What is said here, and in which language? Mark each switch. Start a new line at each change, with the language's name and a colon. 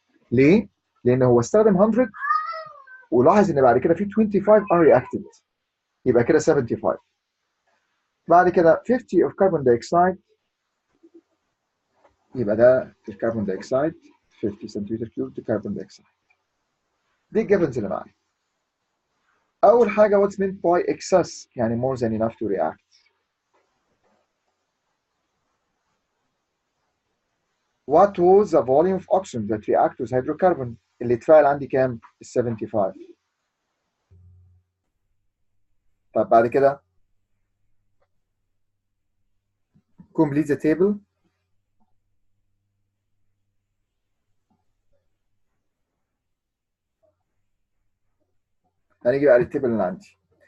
Arabic: ليه؟ لان هو استخدم 100 ولاحظ ان بعد كده في 25 unreacted، يبقى كده 75. بعد كده 50 of carbon dioxide، يبقى ده الكربون دايوكسيد 50 سنتيمتر كيوب كربون دايوكسيد. دي الجيفنز اللي معايا. اول حاجه
English: what's meant by excess، يعني more than enough to react. What was the volume of oxygen that react with hydrocarbon؟
Arabic: اللي اتفاعل عندي كام؟ ال 75. طب بعد كده
English: complete the table.
Arabic: هنيجي بقى للتيبل اللي عندي.